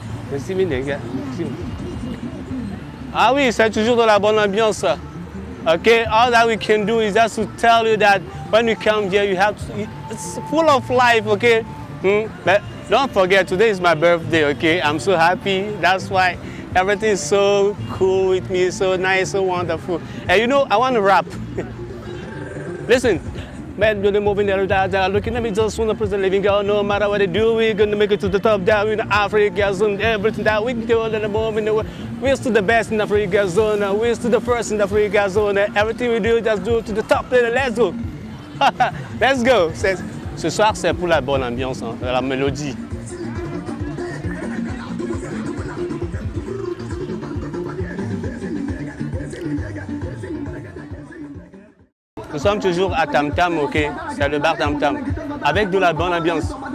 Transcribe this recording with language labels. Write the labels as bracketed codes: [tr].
[fr] Merci, les gars. Ah oui, c'est toujours de la bonne ambiance. [en] Okay, all that we can do is just to tell you that when you come here, it's full of life, okay? But don't forget, today is my birthday, okay? I'm so happy. That's why everything is so cool with me, so nice, so wonderful. And you know, I want to rap. Listen. Man, you're moving there, looking at me, just want to press the living girl. No matter what they do, we're going to make it to the top down in Africa zone. Everything that we can do at the moment, we're still the best in the Africa zone. We're still the first in the Africa zone. Everything we do, just do it to the top. Let's go. Let's go. [fr] Ce soir, c'est pour la bonne ambiance, hein, la mélodie. Nous sommes toujours à Tam Tam, ok? C'est le bar Tam Tam, avec de la bonne ambiance.